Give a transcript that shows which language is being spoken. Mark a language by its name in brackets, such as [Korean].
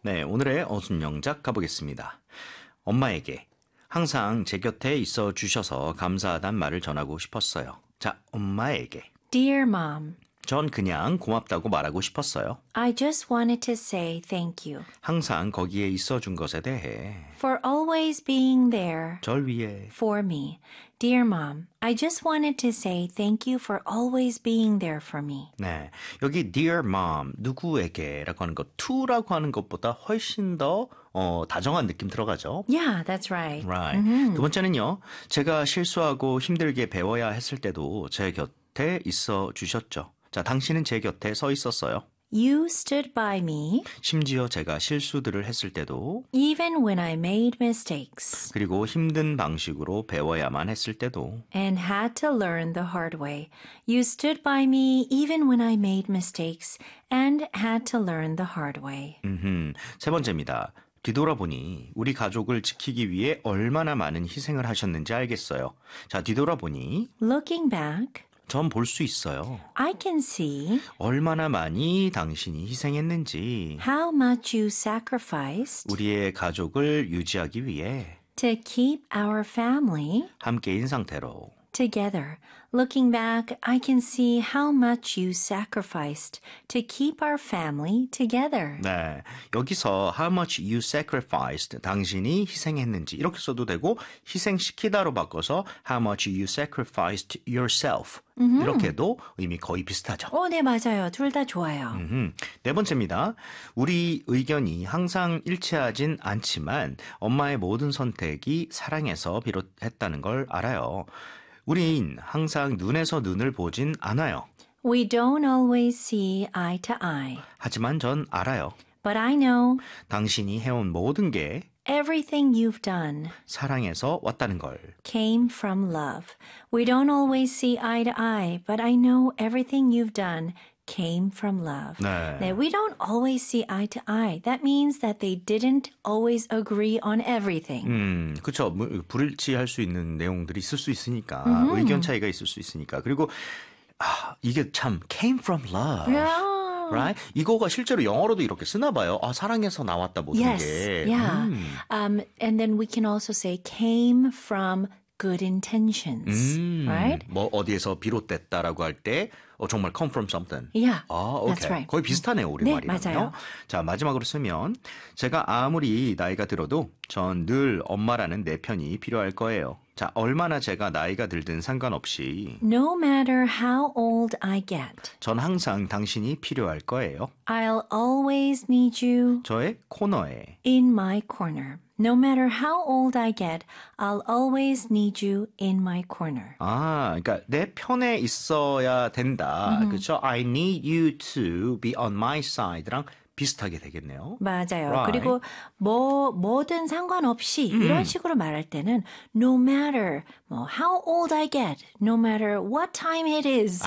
[Korean] 네, 오늘의 어순 영작 가보겠습니다. 엄마에게 항상 제 곁에 있어 주셔서 감사하단 말을 전하고 싶었어요. 자, 엄마에게. [English] Dear mom. [Korean] 전 그냥 고맙다고 말하고 싶었어요. [English] I just wanted to say thank you. [Korean] 항상 거기에 있어 준 것에 대해. [English] For always being there. [Korean] 절 위해. [English] For me. Dear mom, I just wanted to say thank you for always being there for me. [Korean] 네, 여기 dear mom, 누구에게라고 하는 거, to라고 하는 것보다 훨씬 더 다정한 느낌 들어가죠? [English] Yeah, that's right. Right. Mm-hmm. [Korean] 두 번째는요, 제가 실수하고 힘들게 배워야 했을 때도 제 곁에 있어 주셨죠. 자, 당신은 제 곁에 서 있었어요. [English] You stood by me. [Korean] 심지어 제가 실수들을 했을 때도. [English] Even when I made mistakes. [Korean] 그리고 힘든 방식으로 배워야만 했을 때도. [English] And had to learn the hard way. You stood by me even when I made mistakes and had to learn the hard way. [Korean] 세 번째입니다. 뒤돌아보니 우리 가족을 지키기 위해 얼마나 많은 희생을 하셨는지 알겠어요. 자, 뒤돌아보니. [English] Looking back. [Korean] 전 볼 수 있어요. [English] I can see [Korean] 얼마나 많이 당신이 희생했는지 [English] How much you sacrificed [Korean] 우리의 가족을 유지하기 위해 [English] To keep our family [Korean] 함께인 상태로 [English] Together Looking back, I can see how much you sacrificed to keep our family together. [Korean] 네, 여기서 how much you sacrificed, 당신이 희생했는지 이렇게 써도 되고 희생시키다로 바꿔서 [English] how much you sacrificed yourself [Korean] 이렇게도 의미 거의 비슷하죠. 오, 네, 맞아요. 둘 다 좋아요. 네 번째입니다. 우리 의견이 항상 일치하진 않지만 엄마의 모든 선택이 사랑에서 비롯했다는 걸 알아요. 우린 항상 눈에서 눈을 보진 않아요. [English] We don't always see eye to eye. [Korean] 하지만 전 알아요. [English] But I know. [Korean] 당신이 해온 모든 게 [English] Everything you've done [Korean] 사랑에서 왔다는 걸 [English] came from love. We don't always see eye to eye, but I know everything you've done came from love. [Korean] 네. [English] Now, we don't always see eye to eye. That means that they didn't always agree on everything. [Korean] 그렇죠. 불일치할 수 있는 내용들이 있을 수 있으니까. [English] Mm-hmm. [Korean] 의견 차이가 있을 수 있으니까. 그리고 이게 참 [English] came from love. Yeah. Right? [Korean] 이거가 실제로 영어로도 이렇게 쓰나 봐요. 아, 사랑에서 나왔다 모든 [English] yes. [Korean] 게. [English] Yes. Yeah. And then we can also say came from good intentions. Right? [Korean] 뭐 어디에서 비롯됐다라고 할 때 정말 [English] come from something. Yeah, [Korean] 아, [English] okay. that's right. [Korean] 거의 비슷하네요, 우리말이랑요. 네, 맞아요. 자, 마지막으로 쓰면 제가 아무리 나이가 들어도 전 늘 엄마라는 내 편이 필요할 거예요. 자, 얼마나 제가 나이가 들든 상관없이 [English] No matter how old I get [Korean] 전 항상 당신이 필요할 거예요. [English] I'll always need you [Korean] 저의 코너에 [English] In my corner. No matter how old I get, I'll always need you in my corner. [Korean] 아, 그러니까 내 편에 있어야 된다. [English] Mm-hmm. [Korean] 그렇죠? [English] I need you to be on my side랑 [Korean] 비슷하게 되겠네요. 맞아요. [English] Right. [Korean] 그리고 뭐 뭐든 상관없이 이런 식으로 말할 때는 [English] no matter 뭐 how old I get, no matter what time it is,